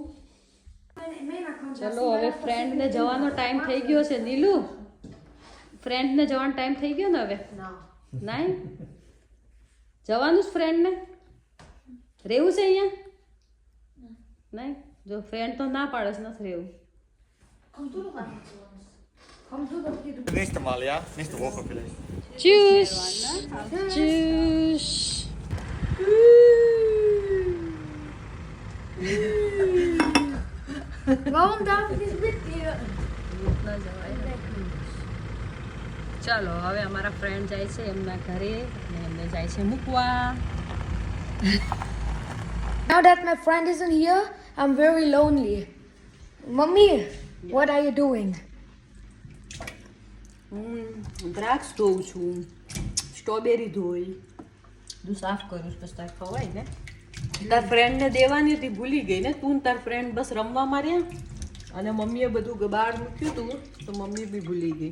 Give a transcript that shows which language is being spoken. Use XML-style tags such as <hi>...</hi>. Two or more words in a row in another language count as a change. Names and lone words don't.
<gu>ચલો હવે ફ્રેન્ડને જવાનો ટાઈમ થઈ ગયો છે. નીલુ, ફ્રેન્ડને જવાનો ટાઈમ થઈ ગયો ને હવે? નહીં જવાનું જ ફ્રેન્ડને? રહેવું છે અહીંયા? નહીં, જો ફ્રેન્ડ તો ના પાડે છે, નથી રહેવું.</gu> <de>Nächste Mal, ja? Nächste Woche vielleicht. Tschüss. Tschüss. Warum darf ich nicht mit dir?</de> <gu>ચાલો હવે અમારા ફ્રેન્ડ જાય છે એમના ઘરે અને એમને જાય છે મૂકવા.</gu> <en>Now that my friend isn't here, I'm very lonely. Mummy, what are you doing?</en> <gu>દ્રાક્ષ ધોઉં છું, સ્ટ્રોબેરી ધોઈ, બધું સાફ કરું છું, પછી તાર ખવાય ને. તાર ફ્રેન્ડને દેવાની હતી, ભૂલી ગઈ ને તું. તાર ફ્રેન્ડ બસ રમવા માર્યા અને મમ્મીએ બધું બહાર મૂક્યું હતું તો મમ્મી બી ભૂલી ગઈ.</gu>